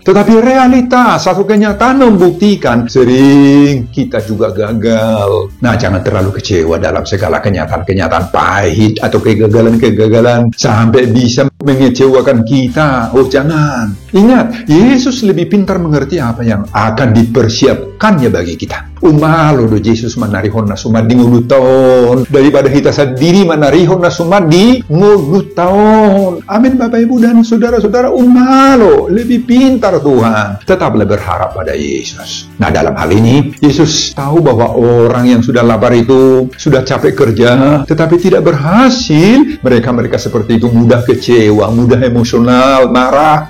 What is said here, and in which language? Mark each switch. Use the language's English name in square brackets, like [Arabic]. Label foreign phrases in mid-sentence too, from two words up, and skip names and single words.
[Indonesian] Tetapi realitas atau kenyataan membuktikan sering kita juga gagal. Nah, jangan terlalu kecewa dalam segala kenyataan-kenyataan pahit atau kegagalan-kegagalan sampai bisa mengecewakan kita. Oh, jangan. Ingat, Yesus lebih pintar mengerti apa yang akan dipersiapkannya bagi kita. [Batak Toba] Umalo do Yesus manarihon na sumad di nguluton [Indonesian] daripada kita sendiri [Batak Toba] manarihon na sumad di nguluton. [Indonesian] Amin Bapak Ibu dan saudara-saudara, umalo lebih pintar Tuhan. Tetaplah berharap pada Yesus. Nah, dalam hal ini Yesus tahu bahwa orang yang sudah lapar itu sudah capek kerja tetapi tidak berhasil. Mereka seperti itu mudah kecewa, mudah emosional, marah.